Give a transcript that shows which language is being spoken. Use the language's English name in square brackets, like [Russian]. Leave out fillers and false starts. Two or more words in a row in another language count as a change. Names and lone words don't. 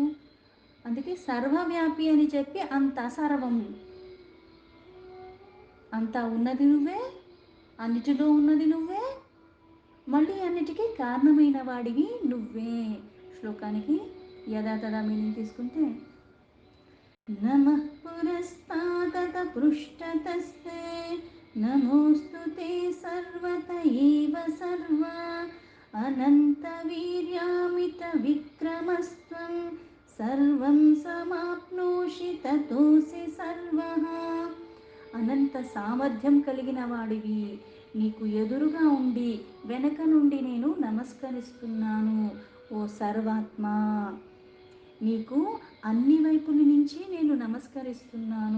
[Telugu] అందుకే సర్వవ్యాపి అని చెప్పి అంత సర్వం, అంతా ఉన్నది నువ్వే, అన్నిటిలో ఉన్నది నువ్వే, మళ్ళీ అన్నిటికీ కారణమైన వాడివి నువ్వే. శ్లోకానికి యథాతథా మీనింగ్ తీసుకుంటే, [Sanskrit] నమః పురస్తాదత పృష్ఠతస్తే నమోऽस्तु ते सर्वत एव सर्वा अनन्तवीर्यामितविक्रमस्त्वं సర్వం సమాప్నోషి తతోసి సర్వః. [Telugu] అనంత సామర్థ్యం కలిగిన వాడివి, నీకు ఎదురుగా ఉండి వెనక నుండి నేను నమస్కరిస్తున్నాను. ఓ సర్వాత్మ, నీకు అన్ని వైపుల నుంచి నేను నమస్కరిస్తున్నాను.